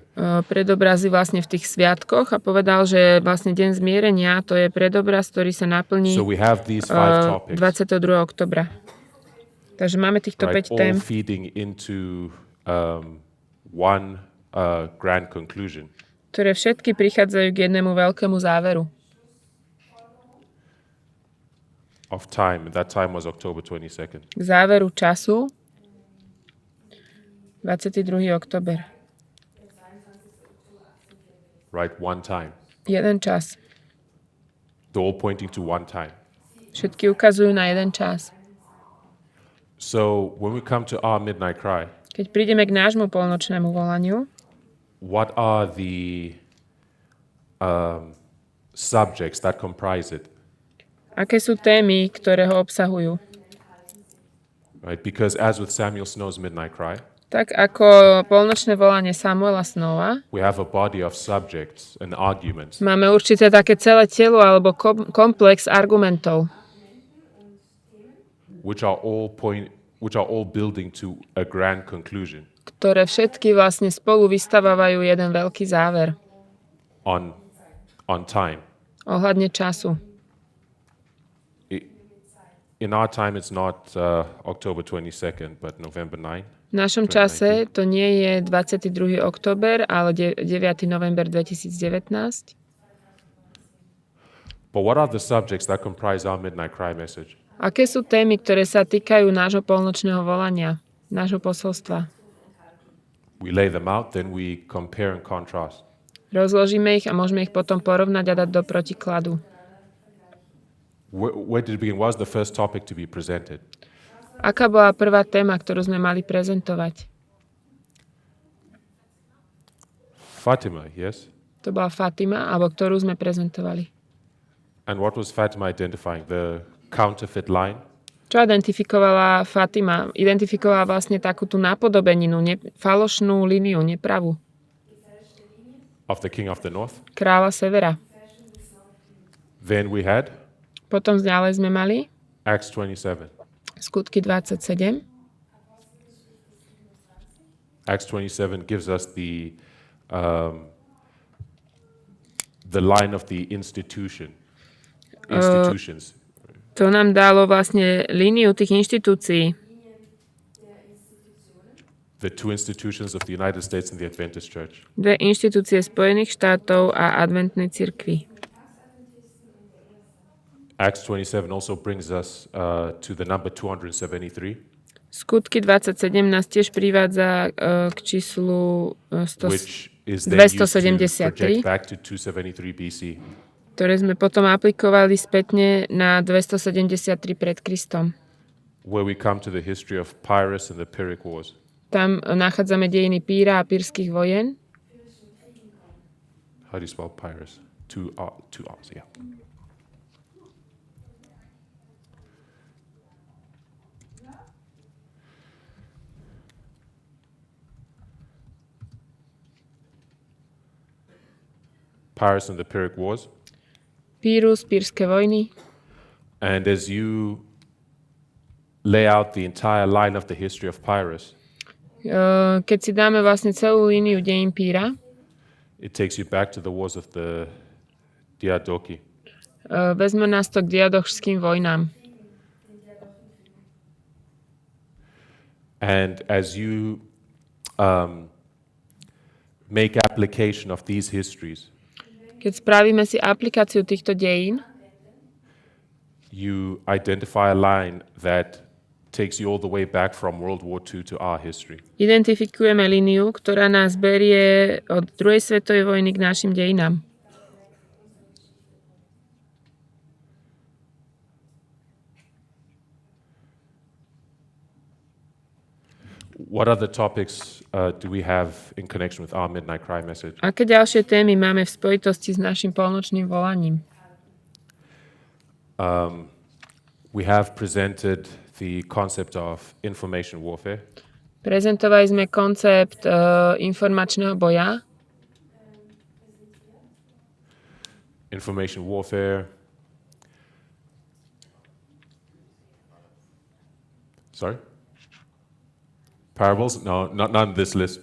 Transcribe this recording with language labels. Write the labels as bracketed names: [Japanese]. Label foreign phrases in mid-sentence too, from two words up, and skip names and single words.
[Slovak] predobrazy vlastne v tých sviatkoch a povedal, že vlastne deň zmierenia to je predobraz, ktorý sa naplní [English] So we have these five topics, [Slovak] 22. oktobra. Takže máme týchto [English] right, [Slovak] 5 tém, [English] all feeding into one grand conclusion. [Slovak] ktoré všetky prichádzajú k jednému veľkému záveru. [English] Of time, and that time was October 22nd. [Slovak] K záveru času 22. október. [English] Right, one time. [Slovak] Jeden čas. [English] They're all pointing to one time. [Slovak] Všetky ukazujú na jeden čas. [English] So when we come to our midnight cry, [Slovak] Keď prídeme k nášmu polnočnému volaniu, [English] what are the subjects that comprise it? [Slovak] aké sú témy, ktoré ho obsahujú? [English] Right, because as with Samuel Snow's midnight cry, [Slovak] Tak ako polnočné volanie Samuela Snowa, [English] we have a body of subjects and arguments [Slovak] máme určité také celé telo alebo komplex argumentov, [English] which are all building to a grand conclusion [Slovak] ktoré všetky vlastne spolu vystavávajú jeden veľký záver [English] on time. [Slovak] ohľadne času. [English] In our time, it's not October 22nd, but November 9. [Slovak] V našom čase to nie je 22. október, ale 9. november 2019. [English] But what are the subjects that comprise our midnight cry message? [Slovak] Aké sú témy, ktoré sa týkajú nášho polnočného volania, nášho posolstva? [English] We lay them out, then we compare and contrast. [Slovak] Rozložíme ich a môžeme ich potom porovnať a dať do protikladu. [English] Where did it begin? What was the first topic to be presented? [Slovak] Aká bola prvá téma, ktorú sme mali prezentovať? [English] Fatima, yes? [Slovak] To bola Fatima, alebo ktorú sme prezentovali. [English] And what was Fatima identifying? The counterfeit line? [Slovak] Čo identifikovala Fatima? Identifikovala vlastne takú tú napodobeninu, falošnú líniu, nepravú. [English] Of the king of the north? [Slovak] Kráľa severa. [English] Then we had [Slovak] Potom ďalej sme mali [English] Acts 27. [Slovak] Skutky 27. [English] Acts 27 gives us the line of the institutions. [Slovak] To nám dalo vlastne líniu tých inštitúcií. [English] The two institutions of the United States and the Adventist Church. [Slovak] Dve inštitúcie Spojených štátov a adventnej cirkvi. [English] Acts 27 also brings us to the number 273, [Slovak] Skutky 27 nás tiež privádza k číslu [English] which is then used to [Slovak] 273, [English] project back to 273 BC. [Slovak] ktoré sme potom aplikovali spätne na 273 pred Kristom. [English] Where we come to the history of Pyrrhus and the Pyrrhic Wars. [Slovak] Tam nachádzame dejiny Píra a pírskych vojen. [English] How do you spell Pyrrhus? Two R's, yeah. Pyrrhus and the Pyrrhic Wars. [Slovak] Pírus, pírske vojny. [English] And as you lay out the entire line of the history of Pyrrhus, [Slovak] Keď si dáme vlastne celú líniu dejín Píra, [English] it takes you back to the wars of the Diadochi. [Slovak] vezme nás to k diadochským vojnám. [English] And as you make application of these histories, [Slovak] Keď spravíme si aplikáciu týchto dejín, [English] you identify a line that takes you all the way back from World War II to our history. [Slovak] identifikujeme líniu, ktorá nás berie od druhej svetovej vojny k našim dejinám. [English] What other topics do we have in connection with our Midnight Cry message? [Slovak] Aké ďalšie témy máme v spojitosti s našim polnočným volaním? [English] We have presented the concept of information warfare. [Slovak] Prezentovali sme koncept informačného boja. [English] Information warfare. Sorry? Parables? No, not on this list.